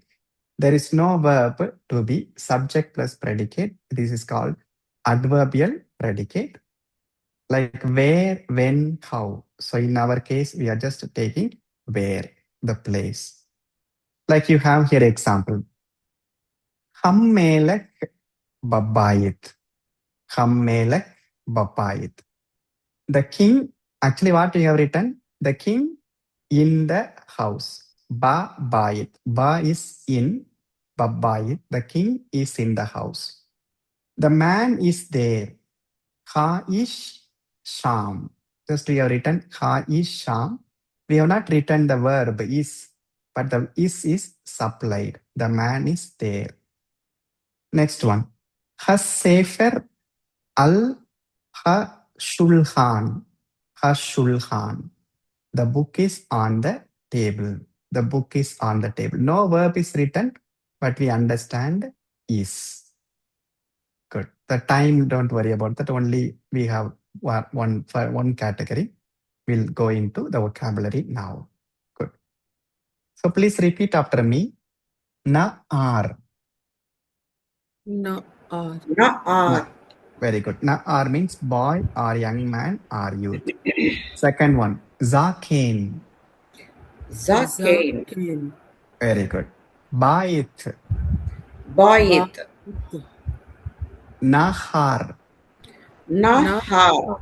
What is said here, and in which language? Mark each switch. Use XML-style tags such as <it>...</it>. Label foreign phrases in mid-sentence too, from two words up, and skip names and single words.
<en>There is no verb to be subject plus predicate. This is called adverbial predicate. Like where, when, how. So in our case, we are just taking where, the place. Like you have here example.</en> <he>המלך בבית. המלך בבית.</he> <en>The king, actually what you have written? The king in the house. Babayit. Ba is in, babayit. The king is in the house. The man is there.</en> <he>האיש שם.</he> <en>Just we have written</en> <he>האיש שם.</he> <en>We have not written the verb is, but the is supplied. The man is there. Next one.</en> <he>הספר על השולחן. השולחן.</he> <en>The book is on the table. The book is on the table. No verb is written, but we understand is. Good. The time, don't worry about that. Only we have one category. We'll go into the vocabulary now. Good. So please repeat after me.</en> <he>Na-ar. Na-ar. Na-ar.</he> <en>Very good. Na-ar means boy or young man or youth. Second one. Zaken.</en> <he>Zaken. Zaken.</he> <en>Very good.</en> <he>Bayit. Bayit. Bayit. Nahar. Nahar.</he>